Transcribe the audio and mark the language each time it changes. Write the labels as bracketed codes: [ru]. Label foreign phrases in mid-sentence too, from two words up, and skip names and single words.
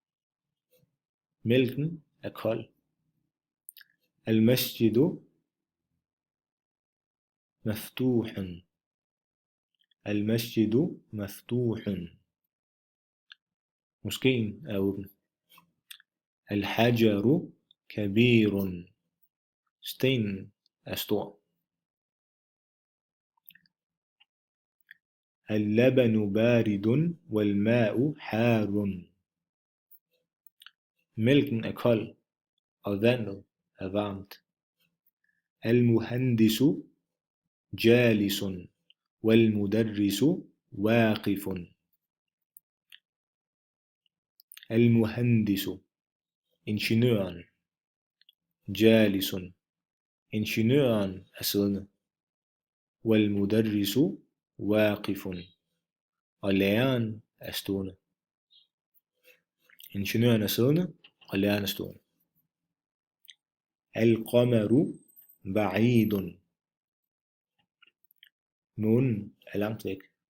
[da] Mælken er kold. [ar] المسجد مفتوح. المسجد مفتوح. [da] Moskeen er åben. [ar] الحجر كبير. [da] Stenen er stor. [ar] اللبن بارد والماء حار. [da] Mælken er kold, og vandet er varmt. [ar] المهندس جالس والمدرس واقف. [da] Al-muhandisu, ingeniøren. Jalisun, ingeniøren er siddende. [ar] والمدرس واقف, [da] og læreren er stående. Ingeniøren er siddende, og læreren er stående. [ar] القمر بعيد. [da] Månen er langt væk.